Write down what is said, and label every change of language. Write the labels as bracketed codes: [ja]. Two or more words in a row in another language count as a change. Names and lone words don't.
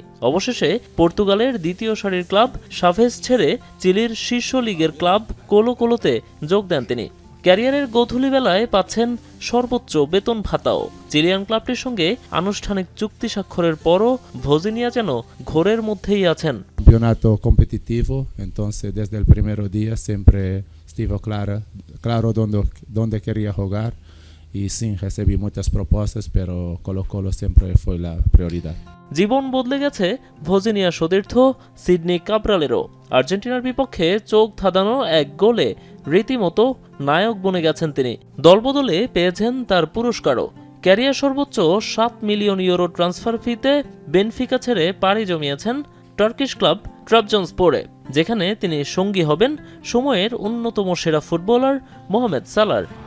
[bn] অবশেষে পর্তুগালের দ্বিতীয় সারির ক্লাব সাভেজ ছেড়ে চিলির শীর্ষ লিগের ক্লাব কোলো কোলোতে যোগ দেন তিনি। ক্যারিয়ারের গোধূলি বেলায় পাচ্ছেন সর্বোচ্চ বেতন ভাতাও। চিলিয়ান ক্লাবটির সঙ্গে আনুষ্ঠানিক চুক্তি স্বাক্ষরের পরও ভজিনিয়া যেন ঘোরের মধ্যেই আছেন। [es] Campeonato competitivo, entonces desde el primer día siempre estuvo claro dónde quería jugar y sí recibí muchas propuestas, pero Colo Colo siempre fue la prioridad. [bn] জীবন বদলে গেছে ভজিনিয়া সতীর্থ সিডনি কাব্রালেরও। আর্জেন্টিনার বিপক্ষে চোখ ধাঁধানো এক গোলে রীতিমতো নায়ক বনে গেছেন তিনি। দলবদলে পেয়েছেন তার পুরস্কারও। ক্যারিয়ার সর্বোচ্চ 7 [en] million euro transfer [bn] ফিতে বেনফিকা ছেড়ে পাড়ি জমিয়েছেন টার্কিশ ক্লাব ট্রাবজনস্পোরে, যেখানে তিনি সঙ্গী হবেন সময়ের অন্যতম সেরা ফুটবলার মোহামেদ সালার।